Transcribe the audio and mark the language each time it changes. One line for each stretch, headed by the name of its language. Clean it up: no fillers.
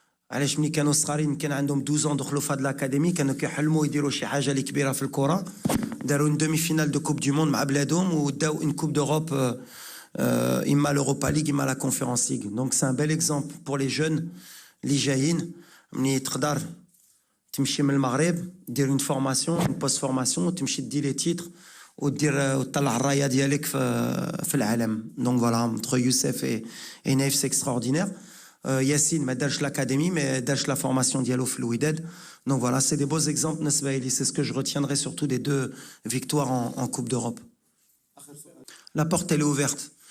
Arabic: علاش ملي كانوا صغارين كان عندهم 12 ans دخلوا في هاد l'académie كانوا كيحلموا يديروا شي حاجه اللي كبيره في الكره.
French: داروا une demi-finale de coupe du monde
Arabic: مع بلادهم وداو
French: une coupe d'Europe إما l'Europa League إما la Conference League. Donc c'est un bel exemple pour les jeunes
Arabic: اللي جايين ملي تقدر تمشي من المغرب دير
French: une formation une post formation
Arabic: وتمشي تدي لي تيتر وتطلع الرايه ديالك في العالم.
French: Donc voilà, entre Youssef et Naïf c'est extraordinaire.
Arabic: Yacine ما دارش l'académie mais دارش la formation ديالو في الوداد.
French: Donc voilà, c'est des beaux exemples
Arabic: بالنسبه لي.
French: C'est ce que je retiendrai surtout des deux victoires en Coupe d'Europe. La porte elle est ouverte.